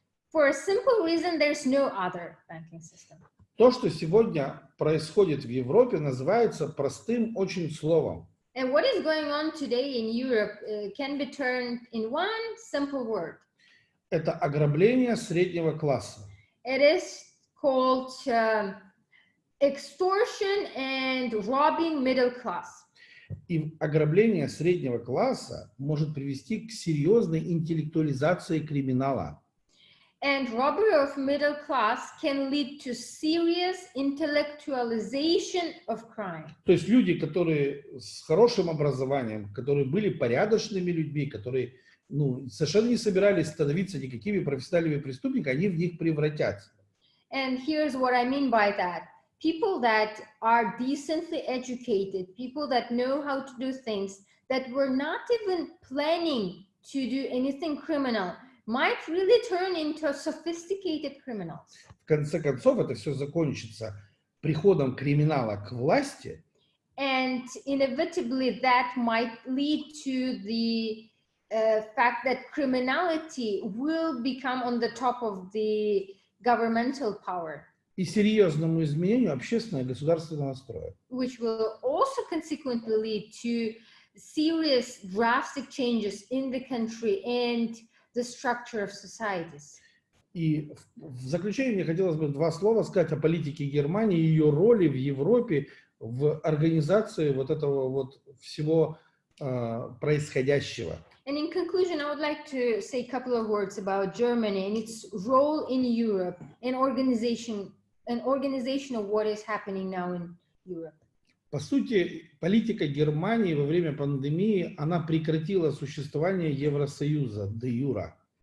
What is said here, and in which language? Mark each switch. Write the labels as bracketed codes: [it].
[en] For a simple reason, there's no other banking system. [ru] То, что сегодня происходит в Европе, называется простым очень словом. [en] And what is going on today in Europe can be turned in one simple word. [ru] Это ограбление среднего класса. [en] It is called extortion and robbing middle class. [ru] И ограбление среднего класса может привести к серьезной интеллектуализации криминала. [en] And robbery of middle class can lead to serious intellectualization of crime. [ru] То есть люди, которые с хорошим образованием, которые были порядочными людьми, которые совершенно не собирались становиться никакими профессиональными преступниками, они в них превратятся. [en] And here's what I mean by that. People that are decently educated, people that know how to do things, that were not even planning to do anything criminal, might really turn into sophisticated criminals. [ru] В конце концов, это все закончится приходом криминала к власти. [en] And inevitably that might lead to the fact that criminality will become on the top of the governmental power. [ru] И серьезному изменению общественного и государственного строя. [en] Which will also consequently lead to serious drastic changes in the country and the structure of societies. [ru] И в заключение мне хотелось бы два слова сказать о политике Германии и ее роли в Европе в организации вот этого вот всего происходящего. [en] And in conclusion, I would like to say a couple of words about Germany and its role in Europe and organization of what is happening now in Europe. [ru] По сути, политика Германии во время пандемии, она прекратила существование Евросоюза де юре.